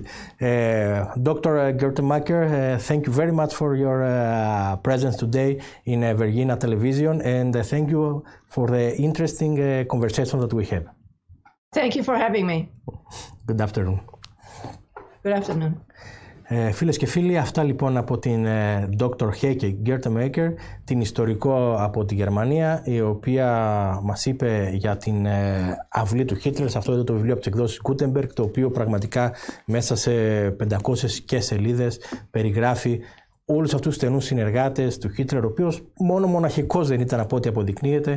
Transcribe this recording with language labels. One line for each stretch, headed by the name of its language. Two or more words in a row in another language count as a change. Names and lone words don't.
English: Dr. Görtemaker, thank you very much for your presence today in Vεργίνα Television, and thank you for the interesting conversation that we have. Thank you for having me. Good afternoon. Good afternoon.
Greek: Φίλες και φίλοι, αυτά λοιπόν από την Dr. Heike Görtemaker, την ιστορικό από τη Γερμανία, η οποία μας είπε για την αυλή του Χίτλερ. Αυτό είναι το βιβλίο από τις εκδόσεις Gutenberg, το οποίο πραγματικά μέσα σε 500 και σελίδες περιγράφει όλους αυτούς τους στενούς συνεργάτες του Χίτλερ, ο οποίος μόνο μοναχικός δεν ήταν από ό,τι αποδεικνύεται.